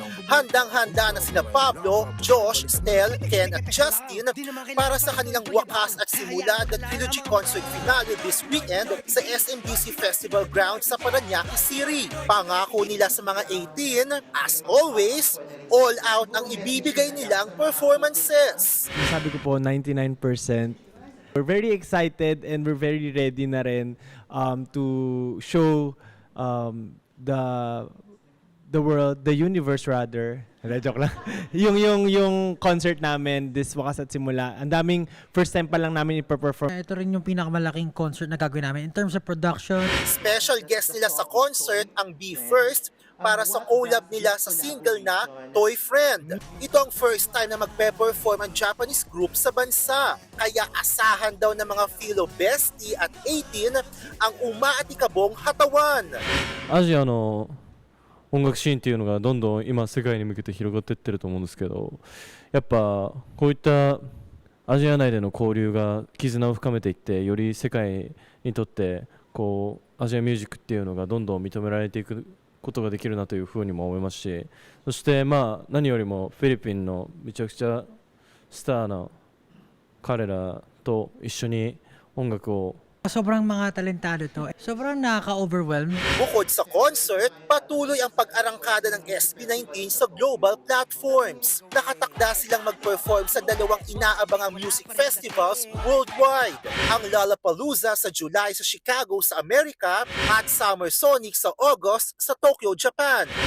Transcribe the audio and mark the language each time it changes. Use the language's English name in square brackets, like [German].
[Filipino] Handang-handa na sila Pablo, Josh, Stel, Ken at Justin para sa kanilang wakas at simula ng [English] trilogy concert finale this weekend [Filipino] sa SMDC Festival Ground sa Parañaque City. Pangako nila sa mga 18, [English] as always, all out [Filipino] ang ibibigay nilang performances. Sabi ko po, 99%. [English] We're very excited and we're very ready [Filipino] na rin [English] to show the world, the universe rather. [Filipino] Joke lang. yung concert namin [English] this [Filipino] wakas at simula. Ang daming first time pa lang namin iperform. Ito rin yung pinakamalaking concert na gagawin namin [English] in terms of production. [Filipino] Special guest nila sa concert ang BE:FIRST para sa collab nila sa single na Toy Friend. Ito ang first time na magpe-perform ang Japanese group sa bansa. Kaya asahan daw ng mga Philo Bestie at 18 ang umaatikabong hatawan. [Japanese] アジアの音楽シーンっていうのがどんどん今世界に向けて広がっていってると思うんですけど、やっぱこういったアジア内での交流が絆を深めていって、より世界にとってこうアジアミュージックっていうのがどんどん認められていくことができるなというふうにも思いますし、そして何よりもフィリピンのめちゃくちゃスターな彼らと一緒に音楽を [Filipino] Sobrang mga talentado to. Sobrang nakaka-overwhelm. Bukod sa concert, patuloy ang pag-arangkada ng SB19 sa global platforms. Nakatakda silang mag-perform sa dalawang inaabangang music festivals worldwide. Ang Lollapalooza sa July sa Chicago sa Amerika at Summer Sonic sa August sa Tokyo, Japan.